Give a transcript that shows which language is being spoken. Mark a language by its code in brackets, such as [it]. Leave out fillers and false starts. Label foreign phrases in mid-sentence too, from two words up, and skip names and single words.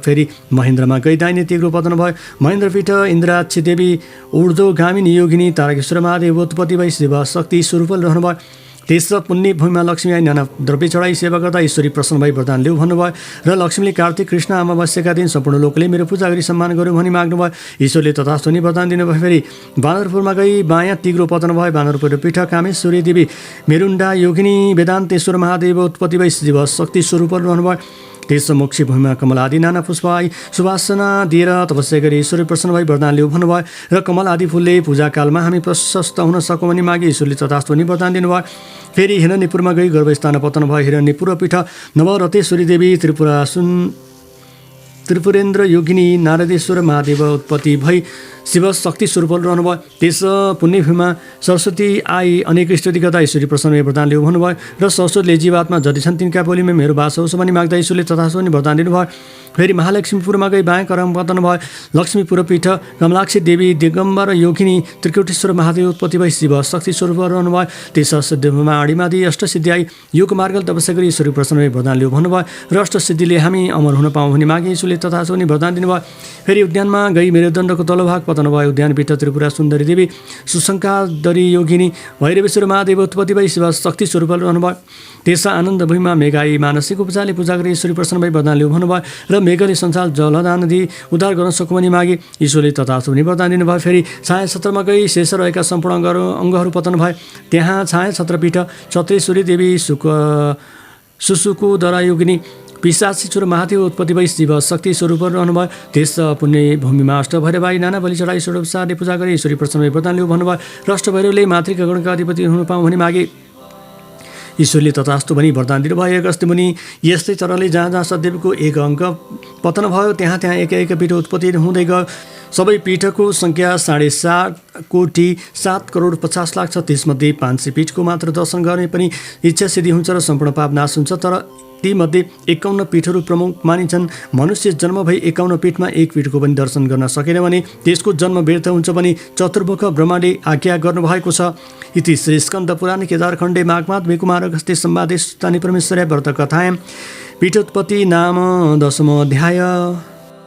[ne] फेरि महेन्द्रमा गई दाहिने तिग्रो पतन भयो। महेन्द्रपीठ इन्द्राक्षी देवी ऊर्ध्वगामिनी योगिनी तारकेश्वर महादेव उत्पत्ति भई शिव शक्ति स्वरूप रहनुभयो। त्यस पुण्य भूमिमा लक्ष्मी आई नाना द्रव्य चढाई सेवा गर्दा ईश्वरी प्रसन्न भई वरदान लिऊ भन्नुभयो र लक्ष्मीले कार्तिक कृष्ण अमावस्याका दिन सम्पूर्ण लोकले मेरो पूजा गरी सम्मान गर्यो भनी माग्नुभयो। ईश्वरले तथास्तु भनी वरदान दिनुभयो। फेरि बानरपुरमा गई बायाँ तिग्रो पतन भयो। बानरपुर पीठ कामेश्वरी देवी मेरुण्डा योगिनी वेदान्तेश्वर महादेव उत्पत्ति भई शिव शक्ति स्वरूप रहनुभयो। त्यस मोक्षी भूमिमा कमल आदि नाना पुष्प आई सुवासना दिएर तपस्या गरी ईश्वरी प्रसन्न भई वरदान लिऊ भन्नुभयो र कमल आदि फुलले पूजाकालमा हामी प्रशस्त हुन सकौँ भनी मागे ईश्वरले तथास्तु भनी वरदान दिनुभयो। फेरि हिरण्यपुरमा गई गर्भस्थान पतन भयो। हिरण्यपुर पीठ नवरतेश्वरी देवी त्रिपुरेन्द्र योगिनी नारदेश्वर महादेव उत्पत्ति भई शिव शक्ति स्वरूप रहनुभयो। त्यस पुण्यभूमिमा सरस्वती आई अनेक स्तुति गर्दा ईश्वरी प्रसन्न वरदान लिऊ भन्नुभयो र सरस्वतीले जीवात्मा जति छन् तिनका बोलीमा मेरो बास होस् भनी माग्दा ईश्वरले तथास्तु भनी वरदान दिनुभयो। फेरि महालक्ष्मीपुरमा गई बायाँ करम पतन भयो। लक्ष्मीपुर पीठ कमलाक्षी देवी दिगम्बर योगिनी त्रिकुटेश्वर महादेव उत्पत्ति भई शिव शक्ति स्वरूप रहनुभयो। त्यस सिद्धिभूमिमा आडिमादि अष्टसिद्धि आई योग मार्ग तपस्या गरी ईश्वरी प्रसन्न वरदान लिऊ भन्नुभयो र अष्टसिद्धिले हामी अमर हुन पाऊँ भनी मागे ईश्वरले तथास्तु भनी वरदान दिनुभयो। फेरि उद्यानमा गई मेरुदण्डको तल्लो भाग पतन भयो। उद्यानपीठ त्रिपुरा सुन्दरी देवी सुशङ्कादरी योगिनी भैरवेश्वर महादेव उत्पत्ति भई शिव शक्ति स्वरूप रहनुभयो। त्यस आनन्द भूमिमा मेघाई मानसिक उपचारले पूजा गरी ईश्वरी प्रसन्न भई वरदान लिऊ भन्नुभयो र मेघले संसार जलदान दिई उद्धार गर्न सकौँ भनी मागे ईश्वरले तथास्तु भनी वरदान दिनुभयो। फेरि छाया छत्रमा गई शेष रहेका सम्पूर्ण अङ्गहरू पतन भए। त्यहाँ छाया छत्रपीठ छत्रेश्वरी देवी सुसुकुदरा योगिनी पिशाचीश्वर महादेव उत्पत्ति भई शिव शक्ति स्वरूप रहनुभयो। त्यस पुण्य भूमिमा अष्टभैरवाई नाना बलि चढाई षोडोपचारले पूजा गरी ईश्वरी प्रसन्न वरदान लिऊ भन्नुभयो र अष्टभैरवले मातृका गणका अधिपति हुन पाऊँ भनी मागे ईश्वरले तथास्तु भनी वरदान दिनुभयो। अगस्त्य मुनि यस्तै तरहले जहाँ जहाँ सदेवको एक अङ्क पतन भयो त्यहाँ त्यहाँ एक एक पीठ उत्पत्ति हुँदै गयो। सबै पीठको सङ्ख्या 7.5 कोटी 7,50,00,000 छ। त्यसमध्ये 500 पीठको मात्र दर्शन गर्ने पनि इच्छा सिद्धि हुन्छ र सम्पूर्ण पाप नाश हुन्छ। तर तीमध्ये 51 पीठहरू प्रमुख मानिन्छन्। मनुष्य जन्म भई 51 पीठमा एक पीठको पनि दर्शन गर्न सकेन भने त्यसको जन्म व्यर्थ हुन्छ भने चतुर्मुख ब्रह्माले आज्ञा गर्नुभएको छ। [sa] इति श्री स्कन्द पुराण केदारखण्डे माघमाद बेकुमार अगस्त्य सम्वादे स्थानीय परमेश्वर व्रत कथायां पीठोत्पत्ति नाम 10मो अध्याय।